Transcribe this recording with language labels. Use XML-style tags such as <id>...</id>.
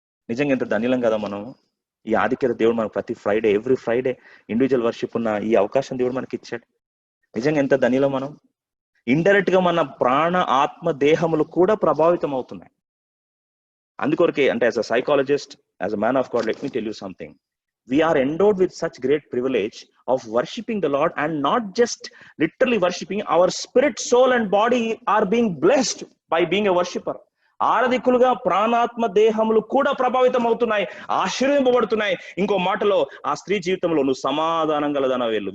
<te>నిజంగా ఎంత ధన్యులం కదా మనము. ఈ ఆధిక్యత దేవుడు మనకు ప్రతి Friday,</te> <en>every Friday individual worship</en> <te>ఉన్న ఈ అవకాశం దేవుడు మనకి ఇచ్చాడు. నిజంగా ఎంత ధన్యులం మనం. ఇండైరెక్ట్ గా మన ప్రాణ, ఆత్మ, దేహములు కూడా ప్రభావితం అవుతున్నాయి. అందుకొరకే అంటే</te> <en>As a psychologist, as a man of God, let me tell you something. We are endowed with such great privilege of worshipping the Lord, and not just literally worshipping. Our spirit, soul and body are being blessed by being a worshipper.</en> <te>ఆరాధికులుగా ప్రాణాత్మ దేహములు కూడా ప్రభావితం అవుతున్నాయి, ఆశీర్వదింపబడుతున్నాయి. ఇంకో మాటలో ఆ స్త్రీ జీవితంలో నువ్వు సమాధానం గలదన వెళ్ళు.</te>